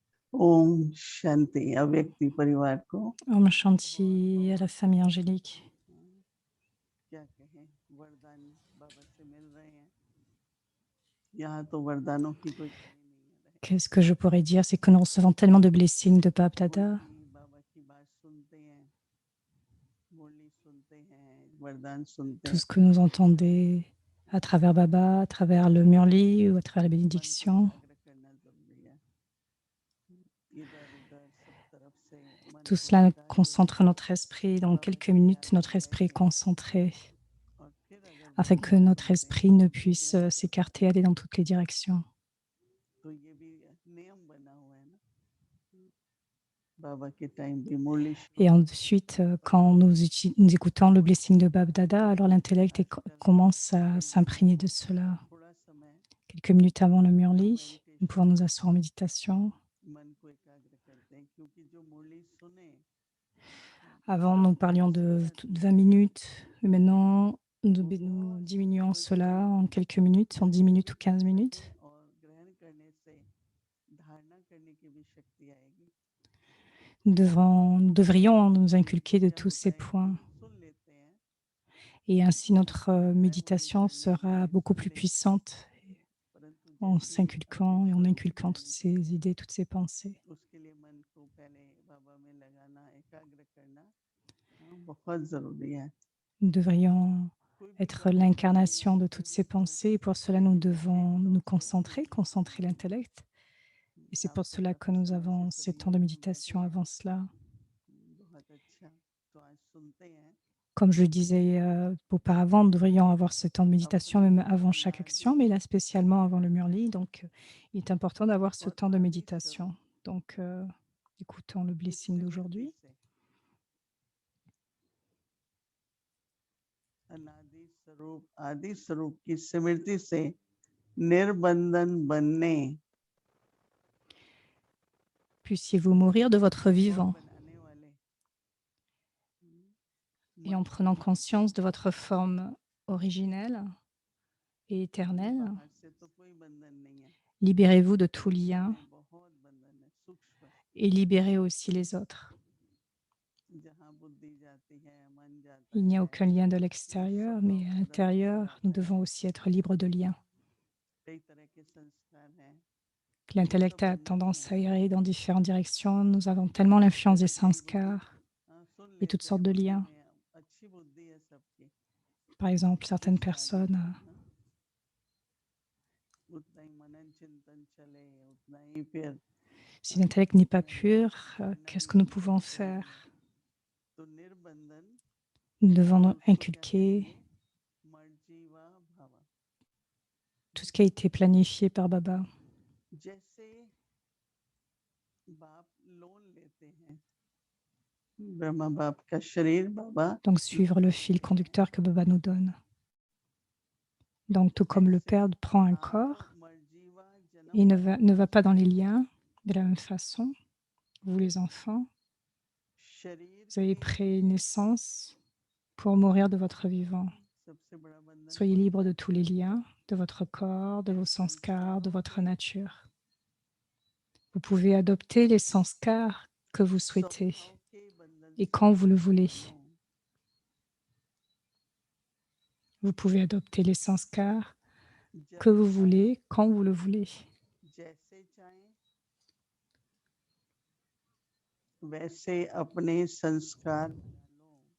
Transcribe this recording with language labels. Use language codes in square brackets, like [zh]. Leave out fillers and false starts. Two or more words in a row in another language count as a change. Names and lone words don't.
[hi] ओम शांति अव्यक्ति परिवार को ओम शांति [fr] à la famille angélique. [hi] क्या कहें, वरदान बाबा से मिल रहे हैं। यहाँ तो वरदानों की कोई कमी नहीं है। [fr] Qu'est-ce que je pourrais dire? C'est que nous recevons tellement de blessings de Bap Dada. [hi] मुरली बाबा की बात सुनते हैं, मुरली सुनते हैं, वरदान सुनते [fr] Tout [hi] हैं, [fr] ce que nous entendez à travers Baba, à travers le Murli ou à travers la [hi] मन को [fr] bénédiction, [hi] एकाग्र करना जरूरी है। इधर उधर सब तरफ से मन [fr] tout [hi] को [fr] cela [hi] एकाग्र [fr] concentre notre esprit. Dans [hi] बाबा [fr] quelques [hi] के [fr] minutes, [hi] ध्यान में [fr] notre esprit est [hi] बैठे [fr] concentré [hi] और फिर अगर [fr] afin que [hi] वरदान [fr] notre [hi] मिलते हैं [fr] esprit ne [hi] तो [fr] puisse [hi] ग्रहण [fr] s'écarter, [hi] करते [fr] aller [hi] हैं। [fr] dans toutes les directions. [hi] तो ये भी नियम बना हुआ है ना, बाबा के टाइम भी मुरली [fr] Et [hi] शुरू [fr] ensuite, quand nous écoutons le blessing de Bab Dada, alors l'intellect commence à s'imprégner de cela. [hi] थोड़ा समय [fr] Quelques minutes avant le Murli, nous pouvons nous asseoir en méditation. [hi] मन को एकाग्र करते हैं, क्योंकि जो मुरली सुने [fr] Avant, nous parlions de 20 minutes, et maintenant, nous diminuons cela en quelques minutes, en 10 minutes ou 15 minutes. [hi] और ग्रहण करने से धारणा करने की भी शक्ति आएगी। [fr] Nous devrions nous inculquer de tous ces points. [hi] सुन लेते हैं, [fr] Et ainsi, notre méditation sera beaucoup plus puissante [hi] परंतु [fr] en [hi] जैसे ही [fr] s'inculquant et en inculquant toutes ces idées, toutes ces pensées. [hi] उसके लिए मन को पहले बाबा में लगाना, एकाग्र करना बहुत जरूरी है। [fr] Nous devrions [hi] कोई भी [fr] être [hi] वरदान मिले [fr] l'incarnation de toutes ces pensées. Et pour cela, nous devons nous concentrer l'intellect. Et c'est pour cela que nous avons ces temps de méditation avant cela. [hi] बहुत अच्छा, तो आज सुनते हैं [fr] Comme je le disais auparavant, nous devrions avoir ce temps de méditation [hi] अपने [fr] même avant chaque [hi] नाड़ी [fr] action, mais là spécialement avant le Murli. Donc, il est important d'avoir ce [hi] और [fr] temps de [hi] आदि स्वरूप [fr] méditation. Donc, écoutons le [hi] की [fr] blessing [hi] सिमरती [fr] d'aujourd'hui. [hi] से, अनादि स्वरूप आदि स्वरूप की स्मृति से निर्बंधन बनने, [fr] Puissiez-vous mourir de votre vivant [hi] बनाने वाले [fr] et en prenant conscience de votre forme originelle et éternelle, [hi] बाहर से तो कोई बंधन नहीं है, [fr] libérez-vous de tout lien [hi] में बहुत बंधन है, सूक्ष्म [fr] et libérez aussi les autres. [hi] जहाँ बुद्धि जाती है, मन जाता [fr] Il n'y a [hi] है, [fr] aucun lien de [hi] वो [fr] l'extérieur, [hi] सब [fr] mais à [hi] नौटंकी हो [fr] l'intérieur, nous [hi] जाता है। [fr] devons aussi être libres de liens. [hi] कई तरह के संस्कार हैं, वो [fr] L'intellect [hi] सब [fr] a [hi] बंधन [fr] tendance [hi] है। [fr] à errer dans différentes directions. Nous avons tellement l'influence des sanskars [hi] सुन [fr] et toutes [hi] लेते हैं, [fr] sortes de [hi] बुद्धि [fr] liens. [hi] में अच्छी बुद्धि है सबकी, [fr] Par exemple, certaines [hi] जिसका आगे [fr] personnes, [hi] बढ़ना उतना ही मनन चिंतन चले, उतना ही फिर [fr] si l'intellect n'est pas pur, [hi] धारणा [fr] qu'est-ce que nous [hi] निरंतर [fr] pouvons [hi] चले, [fr] faire? [hi] तो निर्बंधन [fr] Nous devons [hi] उसको क्या [fr] inculquer [hi] कहेंगे, मर्जीवा भावा। [fr] tout ce qui a été planifié par Baba. [hi] जैसे बाप लोन लेते हैं, ब्रह्मा बाप का शरीर बाबा [fr] Donc, suivre [hi] लोन [fr] le fil [hi] लेते हैं, [fr] conducteur que Baba nous donne. Donc, tout comme le [hi] ऐसे [fr] Père prend un [hi] आप [fr] corps [hi] मर्जीवा [fr] et [hi] जन्म [fr] ne va pas dans les liens, de la même façon, vous les enfants, [hi] शरीर [fr] vous avez [hi] के [fr] pris naissance pour mourir de votre vivant. [hi] सबसे बड़ा बंधन [fr] Soyez [hi] कौन [fr] libre [hi] सा [fr] de [hi] है, [fr] tous les liens, de votre corps, de [hi] इन [fr] vos sanskars, de [hi] संस्कारों [fr] votre [hi] को [fr] nature. Vous pouvez adopter les sanskars que vous souhaitez [hi] स्वभाव के बंधन [fr] et [hi] से [fr] quand vous le [hi] मुक्त [fr] voulez. [hi] बनो। [fr] Vous pouvez adopter les sanskars [hi] जब [fr] que vous [hi] चाहे, [fr] voulez, quand vous le voulez. [hi] जैसे चाहे वैसे अपने संस्कार बना लो।